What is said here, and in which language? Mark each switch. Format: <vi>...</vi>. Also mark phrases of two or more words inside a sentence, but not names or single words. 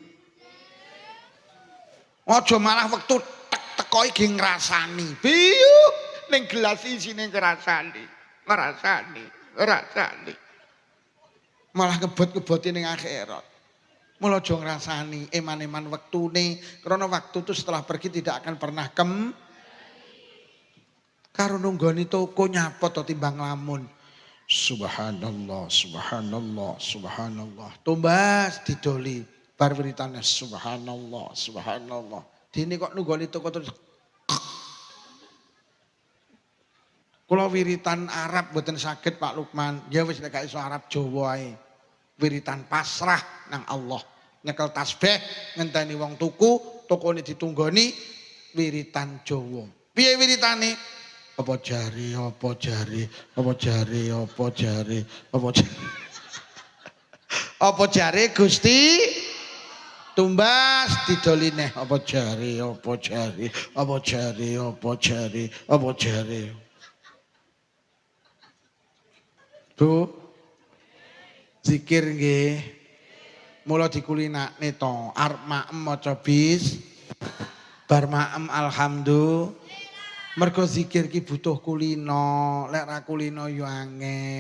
<jv>Aja malah wektu teko iki ngrasani. Biyu ning gelas isine ngrasani. Ngrasani. Malah kebot-keboti ning akhirat. Mula aja ngrasani eman-eman wektune,</jv> <id>karena waktu itu setelah pergi tidak akan pernah</id> <jv>karo nunggoni toko nyapa to timbang lamun.</jv> <ar>Subhanallah, subhanallah, subhanallah.</ar> <jv>Tumbas didoli bar wiritane</jv> <ar>سبحان الله، سبحان الله.</ar> <jv>Dene kok nunggoni toko terus. Kula wiritan Arab mboten saged Pak Lukman. Ya wis nek gak iso Arab Jawa ae. Wiritan pasrah nang Allah. Nyekel tasbih ngenteni wong tuku, tokone ditunggoni wiritan Jawa. Piye wiritane? Apa jari, apa jari, apa jari, apa jari, apa jari. Apa jari Gusti? Tumbas didoline apa jari, apa jari, apa jari, apa jari, apa jari. Bu, zikir nggih. Mula dikulinakne to, arep maem maca bis, bar maem alhamdulillah. Mergo zikir ki butuh kulino, lek ra kulino yo angel.</jv>